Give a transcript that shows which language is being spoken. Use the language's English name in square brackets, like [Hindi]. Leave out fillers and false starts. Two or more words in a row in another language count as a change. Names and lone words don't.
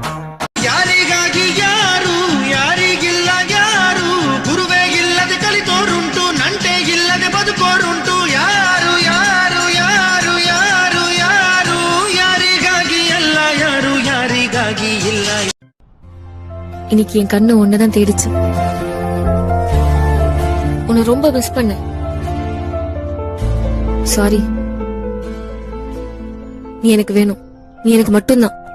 [Kannada] ಯಾರಿಗಾಗಿ ಯಾರು, ಯಾರಿಗಿಲ್ಲ ಯಾರು, ಗುರುವೇ ಇಲ್ಲದೆ ಕಲಿತೋರುಂಟು, ನಂಟೆ ಇಲ್ಲದೆ ಬದುಕೋರುಂಟು. ಯಾರು ಯಾರು ಯಾರು ಯಾರು ಯಾರು, ಯಾರಿಗಾಗಿ ಎಲ್ಲ ಯಾರು, ಯಾರಿಗಾಗಿ ಇಲ್ಲ. [Tamil] இன்னைக்கு என் கண்ணு ஒன்னதான் தேடிச்சு. உன்னை ரொம்ப மிஸ் பண்ண. சாரி. நீ எனக்கு வேணும், நீ எனக்கு மட்டும்தான்.